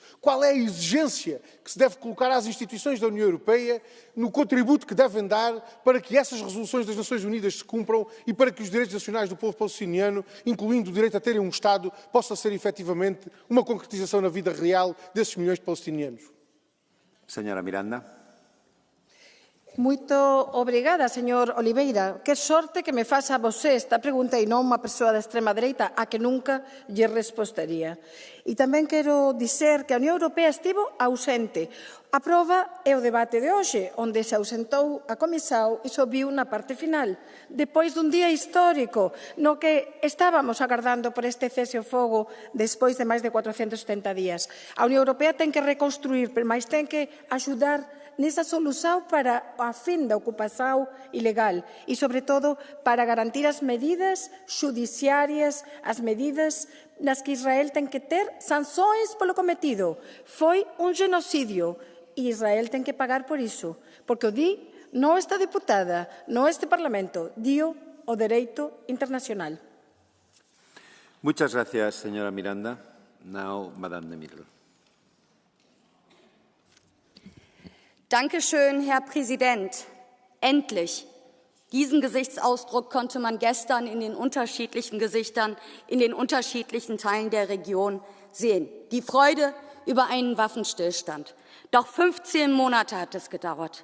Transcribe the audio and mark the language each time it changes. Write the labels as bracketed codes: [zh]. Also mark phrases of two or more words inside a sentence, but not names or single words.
[pt] Qual é a exigência que se deve colocar às instituições da União Europeia no contributo que devem dar para que essas resoluções das Nações Unidas se cumpram e para que os direitos nacionais do povo palestiniano, incluindo o direito a terem um Estado, possa ser efetivamente uma concretização na vida real desses milhões de palestinianos? [es] Señora Miranda. [pt] Muito obrigada, señor Oliveira. [gl] Que sorte que me faça você esta pregunta e non unha persoa da extrema dereita a que nunca lle respostaría. E tamén quero dizer que a Unión Europea estivo ausente. A prova é o debate de hoxe, onde se ausentou a Comissão e só viu na parte final, depois dun día histórico no que estábamos agardando por este cese ao fogo despois de máis de 470 días. A Unión Europea ten que reconstruir, mas ten que axudar nesa solución para a fin da ocupación ilegal e, sobre todo, para garantir as medidas xudiciarias, as medidas nas que Israel ten que ter sanções polo cometido. Foi un genocidio e Israel ten que pagar por iso, porque o di non esta deputada, non este Parlamento, dio o dereito internacional. [es] Muchas gracias, señora Miranda. [en] Now, Madame de Mille. [de] Dankeschön, Herr Präsident. Endlich. Diesen Gesichtsausdruck konnte man gestern in den unterschiedlichen Gesichtern in den unterschiedlichen Teilen der Region sehen. Die Freude über einen Waffenstillstand. Doch 15 Monate hat es gedauert.